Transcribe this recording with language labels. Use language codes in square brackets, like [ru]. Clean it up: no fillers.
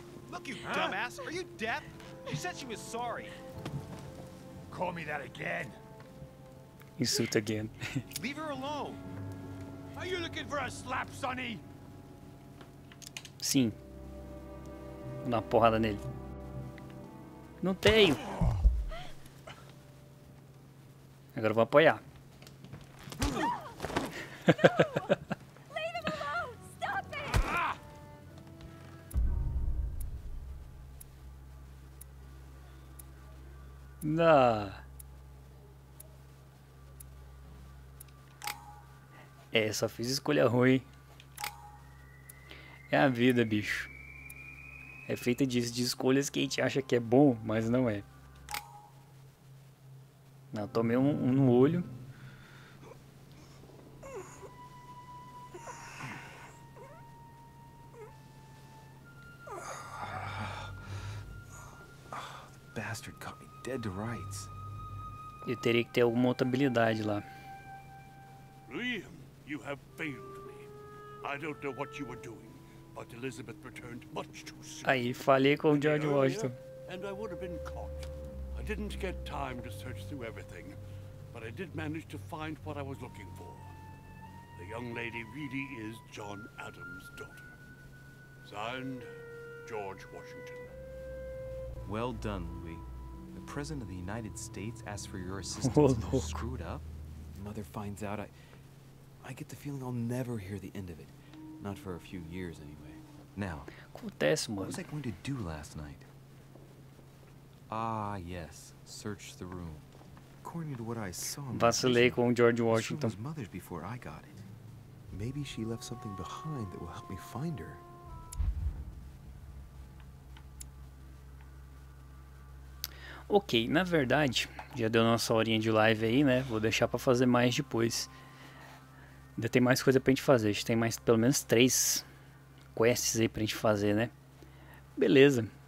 [en] Look, you dumbass! Are you deaf? She said she was sorry. Call me that again. Insult again. Leave her alone. Are you looking for a slap, Sonny? [pt] Sim. Vou dar uma porrada nele. Não tenho. Agora eu vou apoiar. Não. É, só fiz escolha ruim. É a vida, bicho. É feita disso, de escolhas que a gente acha que é bom, mas não é. Não, tomei um no olho. [en] The bastard caught me dead to rights. [pt] Eu teria que ter alguma outra habilidade lá. [en] Liam, you have failed me. I don't know what you were doing, but Elizabeth returned much too soon. [pt] Aí, falhei com o George Washington. [en] And I would have been caught. I didn't get time to search through everything, but I did manage to find what I was looking for. The young lady really is John Adams' daughter. Signed, George Washington. Well done, Louis. The President of the United States asked for your assistance and you screwed up? Mother finds out, I get the feeling I'll never hear the end of it. Not for a few years, anyway. Now, [pt] acontece, mano. [en] What was I going to do last night? Ah, yes. Search the room. According to what I saw, [pt] Vacilei com o George Washington. [en] This room was mother's before I got it. Maybe she left something behind that will help me find her. [pt] Ok, na verdade, já deu nossa horinha de live aí, né? Vou deixar pra fazer mais depois. Ainda tem mais coisa pra gente fazer. A gente tem mais pelo menos 3 quests aí pra gente fazer, né? Beleza.